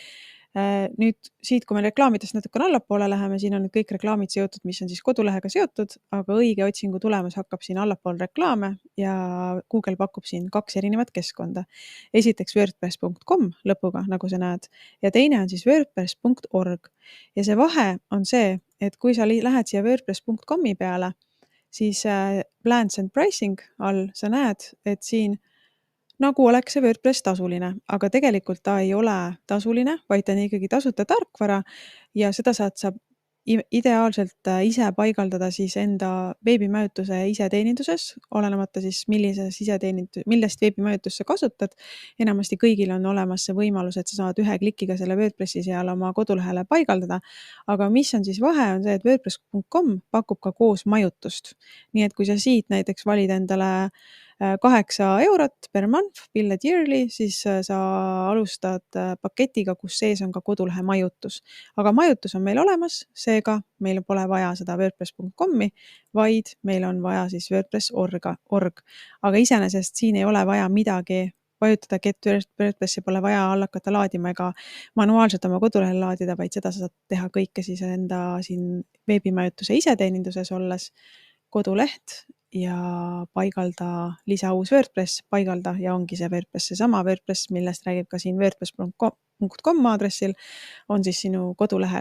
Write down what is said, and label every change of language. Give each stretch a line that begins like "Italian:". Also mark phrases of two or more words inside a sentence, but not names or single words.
Estonian: Nüüd siit, kui me reklaamidest natukene allapoole läheme, siin on nüüd kõik reklaamid seotud, mis on siis kodulehega seotud, aga õige otsingu tulemus hakkab siin allapool reklaame ja Google pakub siin 2 erinevat keskkonda. Esiteks wordpress.com lõpuga, nagu sa näed, ja teine on siis wordpress.org. Ja see vahe on see, et kui sa lähed siia wordpress.com-i peale, siis
English: plans and pricing
Estonian: all sa näed, et siin nagu oleks see WordPress tasuline, aga tegelikult ta ei ole tasuline, vaid ta on ikkagi tasuta tarkvara ja seda saad ideaalselt ise paigaldada siis enda veebimajutuse iseteeninduses, olenemata siis millest veebimajutust sa kasutad. Enamasti kõigil on olemas see võimalus, et sa saad ühe klikiga selle WordPressi seal oma kodulehele paigaldada. Aga mis on siis vahe, on see, et wordpress.com pakub ka koos majutust. Nii et kui sa siit näiteks valid endale 8 eurot
English: per month, billed yearly,
Estonian: siis sa alustad paketiga, kus sees on ka kodulehe majutus. Aga majutus on meil olemas, seega meil pole vaja seda wordpress.com-i, vaid meil on vaja siis wordpress.org. Aga iseenesest siin ei ole vaja midagi vajutada, get WordPressi pole vaja hakata laadima ega manuaalselt oma kodulehel laadida, vaid seda saad teha kõike siis enda siin veebimajutuse iseteeninduses olles koduleht ja paigalda lisauus WordPress, paigalda ja ongi see WordPress, seesama WordPress, millest räägib ka siin wordpress.com aadressil, on siis sinu kodulehel.